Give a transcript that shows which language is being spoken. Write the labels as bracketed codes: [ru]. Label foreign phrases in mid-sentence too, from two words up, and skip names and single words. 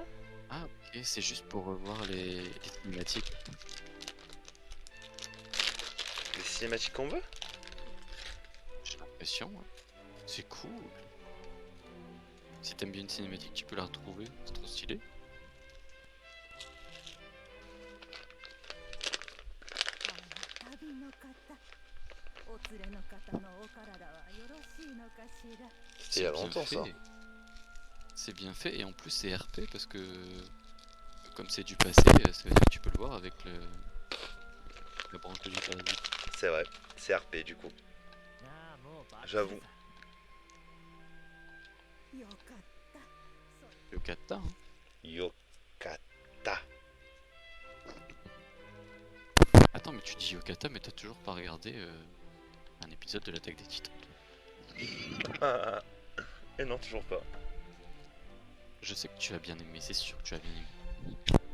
[fr] Ah, ok, c'est juste pour revoir les cinématiques. Les cinématiques qu'on veut? J'ai l'impression, ouais. C'est cool. Si t'aimes bien une cinématique, tu peux la retrouver. C'est trop stylé. [ja] 旅の方、お連れの方のお体はよろしいのかしら。 [fr] C'était il y a longtemps ça. C'est bien fait et en plus c'est RP parce que comme c'est du passé, ça veut dire que tu peux le voir avec la branche de Jitarazi. C'est vrai, c'est RP du coup. J'avoue. [ja] よかった。そ [fr] Yokata, hein. Yokata. Attends, mais tu dis Yokata, mais t'as toujours pas regardé un épisode de l'attaque des Titans. Ah, et non, toujours pas. Je sais que tu as bien aimé, c'est sûr que tu as bien aimé.